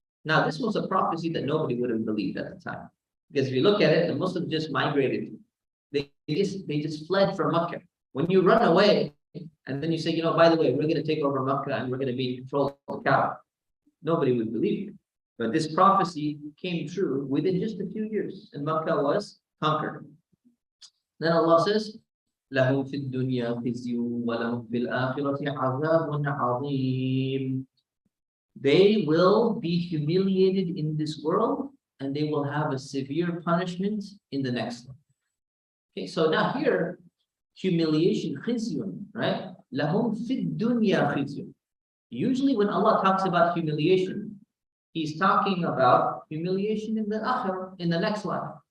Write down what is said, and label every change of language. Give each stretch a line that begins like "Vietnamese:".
English: Now, this was a prophecy that nobody would have believed at the time. Because if you look at it, the Muslims just migrated. They just fled from Mecca. When you run away and then you say, you know, by the way, we're going to take over Mecca and we're going to be in control of the Kaaba, nobody would believe you. But this prophecy came true within just a few years, and Makkah was conquered. Then Allah says,
Arabic: لَهُمْ فِي الدُّنْيَا خِزْيٌ وَلَهُمْ فِي الْآخِرَةِ عَذَابٌ عَظِيمٌ.
English: They will be humiliated in this world, and they will have a severe punishment in the next life. Okay, so now here, humiliation, khizyun, right?
Arabic: لَهُمْ فِي الدُّنْيَا خِزْيٌ.
English: Usually when Allah talks about humiliation, He's talking about humiliation in the akhirah, in the next life.